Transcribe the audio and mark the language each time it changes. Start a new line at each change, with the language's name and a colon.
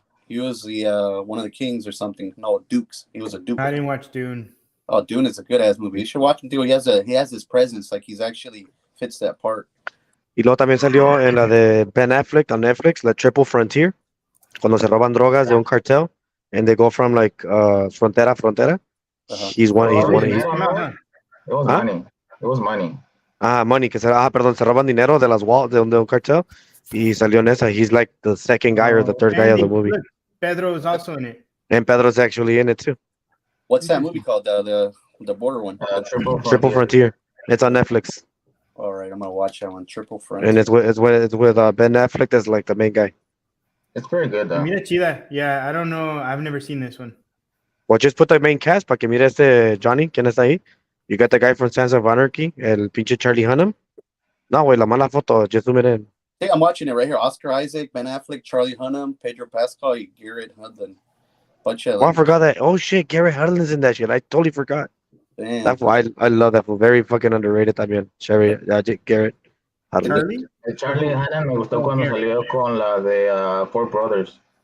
English: He was the one of the kings or something. No, Dukes. He was a Duke. I didn't watch Dune. Oh, Dune is a good ass movie. You should watch him too. He has his presence. Like he's actually fits that part.
Spanish: Y luego también salió en la de Ben Affleck
English: on Netflix,
Spanish: la Triple Frontier, cuando se roban drogas de un cartel,
English: and they go from like
Spanish: frontera a frontera.
English: He's one. It was Huh? money. It was money.
Spanish: Money, perdón, se roban dinero de las walls de un cartel. Y salió en esa.
English: He's like the second guy or the third guy of the movie. Look, Pedro is also in it. And Pedro's actually in it too. What's that movie called? The border one. Triple Frontier. It's on Netflix. All right, I'm gonna watch that one. Triple Frontier. And it's with Ben Affleck as like the main guy. It's pretty good though.
Spanish: Mira chida.
English: Yeah, I don't know. I've never seen this one. Well, just put the main cast
Spanish: para que mire Johnny, ¿quién está ahí?
English: You got the guy from Sons of Anarchy,
Spanish: el pinche Charlie Hunnam. No, güey, la mala foto.
English: Just zoom it in. Hey, I'm watching it right here. Oscar Isaac, Ben Affleck, Charlie Hunnam, Pedro Pascal, Garrett Hudlin. Bunch of. Oh, I forgot that. Oh shit, Garrett Hudlin's in that shit. I totally forgot. Damn. That fool, I love that fool. Very fucking underrated también. Garrett Hudlin.
Spanish: Charlie Hanna me gustó cuando salió con la de Four Brothers.